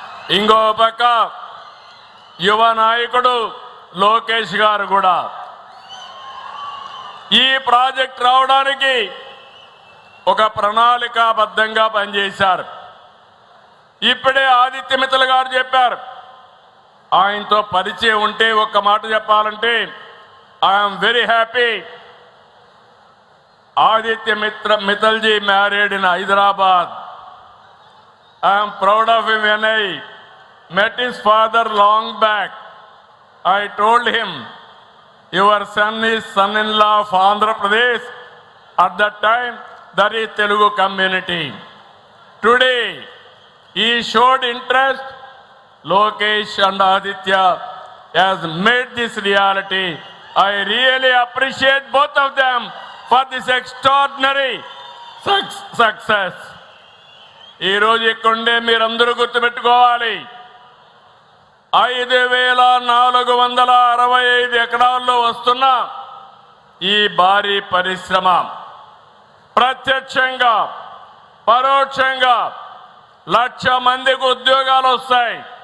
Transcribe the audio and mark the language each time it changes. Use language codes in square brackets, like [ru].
[te] ఇంకో పక్క యువ నాయకుడు లోకేష్ గారు కూడా ఈ ప్రాజెక్ట్ రావడానికి ఒక ప్రణాళికాబద్ధంగా పనిచేశారు. ఇప్పుడే ఆదిత్య మిత్తల్ గారు చెప్పారు. ఆయనతో పరిచయం ఉంటే ఒక్క మాట చెప్పాలంటే [en] I'm very happy. Aditya Mittal ji married in Hyderabad. I am proud of him. When I met his father long back, I told him, your son is son-in-law of Andhra Pradesh. At that time, that is Telugu community. Today, he showed interest. Lokesh and Aditya has made this reality. I really appreciate both of them for this extraordinary success. [te] ఈ రోజు ఇక్కడే మీరందరూ గుర్తుపెట్టుకోవాలి, 5465 ఎకరాల్లో వస్తున్న ఈ భారీ పరిశ్రమ ప్రత్యక్షంగా పరోక్షంగా 1,00,000 మందికి ఉద్యోగాలు వస్తాయి.